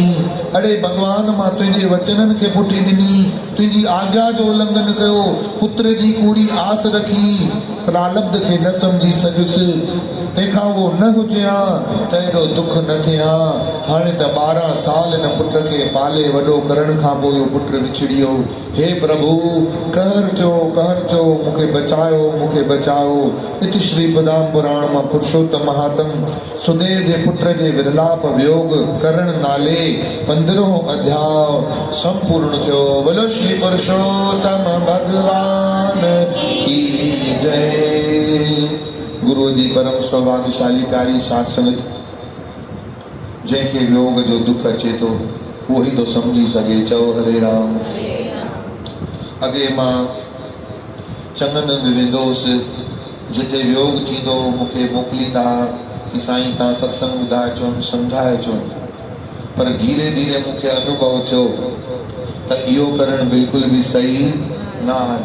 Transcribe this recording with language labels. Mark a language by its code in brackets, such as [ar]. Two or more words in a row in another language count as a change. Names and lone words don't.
[sd] अड़े भॻवान, मां तुंहिंजे वचननि खे पुठी ॾिनी, तुंहिंजी आज्ञा जो उल्लंघन कयो, पुत्र जी कूड़ी आस रखी, प्रालब्ध खे न सम्झी सघुसि। तंहिंखां उहो न हुजे हा त एॾो दुख न थिए हा। हाणे त 12 साल हिन पुट खे पाले वॾो करण खां पोइ इहो पुट विछड़ियो। हे प्रभु, कहर थियो, मूंखे बचायो, मूंखे बचाओ। इत श्री पदाम पुराण मां पुरुषोत्तम महात्म सुदेव जे पुट जे विरलाप वियोग करण नाले 15हों अध्याय संपूर्ण थियो। [hi] बोलो श्री पुरुषोत्तम भगवान की जय। [sd] गुरु जी परम सौभाग्यशाली प्यारी साध संगत, जंहिंखे वियोग जो दुख अचे थो उहो ई थो सम्झी सघे। चओ हरे राम। अॻे मां चङनि हंधि वेंदो हुउसि, जिते वियोग थींदो मूंखे मोकिलींदा कि साईं तव्हां सत्संग ॿुधाए अचो, सम्झाए अचो। पर धीरे धीरे मूंखे अनुभव थियो त इहो करणु बिल्कुलु बि सही न आहे।